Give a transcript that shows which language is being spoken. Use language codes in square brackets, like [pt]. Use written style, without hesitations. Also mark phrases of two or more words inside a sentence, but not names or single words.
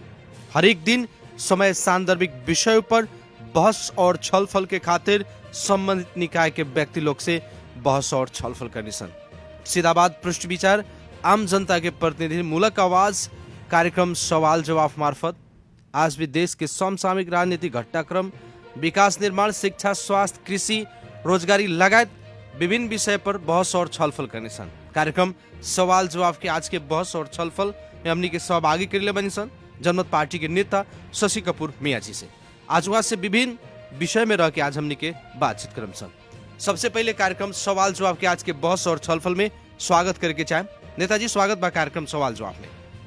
[bho] हर एक दिन समय सांदर्भिक विषयों पर बहस और छलफल के खातिर संबंधित निकाय के व्यक्ति लोग से बहस और छलफल करनी सन। सीधा बात, पृष्ठ विचार, आम जनता के प्रतिनिधि मूलक आवाज कार्यक्रम सवाल जवाब मार्फत आज भी देश के समसामयिक राजनीतिक घटनाक्रम, विकास निर्माण, शिक्षा, स्वास्थ्य, कृषि, रोजगारी लगायत विभिन्न विषय पर बहस और छलफल करने सन। कार्यक्रम सवाल जवाब के आज के बहस और छलफल में हमनी के सहभागी करले बनी सन जनमत पार्टी के नेता शशि कपूर मियाँ जी से। आज वहाँ से विभिन्न विषय में रह के आज हमनी के बातचीत करम सन। सबसे पहले कार्यक्रम सवाल जवाब के आज के बहस और छलफल में स्वागत करके चाहे नेताजी, स्वागत बा कार्यक्रम सवाल जवाब में।